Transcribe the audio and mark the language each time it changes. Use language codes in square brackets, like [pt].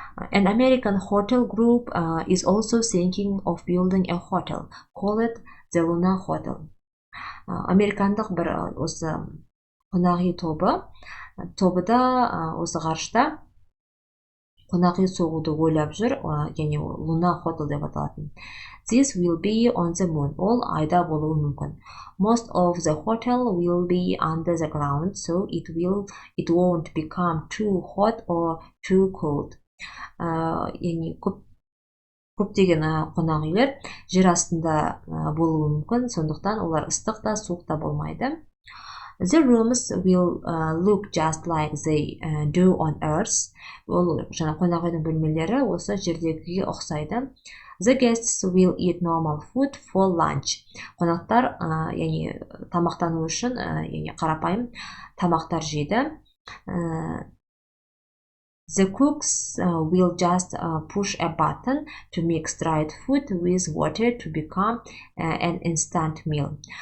[en] An American hotel group is also thinking of building a hotel, call it the Luna Hotel. [kk] Американдық бір осы қонақ үй тобы да осы ғарышта қонақ үй соғуды ойлап жүр, яғни Luna Hotel деп аталатын. [en] This will be on the moon. [kk] Ол айда болуы мүмкін. [en] Most of the hotel will be under the ground, so it won't become too hot or too cold. [kk] Яғни көптеген қонақ үйлер жер астында болуы мүмкін, сондықтан олар ыстық та суық та болмайды. [en] The rooms will look just like they do on Earth. [kk] Ол жаңа қонақ үйдің бөлмелері осы жердегіге ұқсайды. [en] The guests will eat normal food for lunch. [kk] Қонақтар тамақтану үшін қарапайым тамақтар жейді. [en] The cooks will just push a button to mix dried food with water to become an instant meal.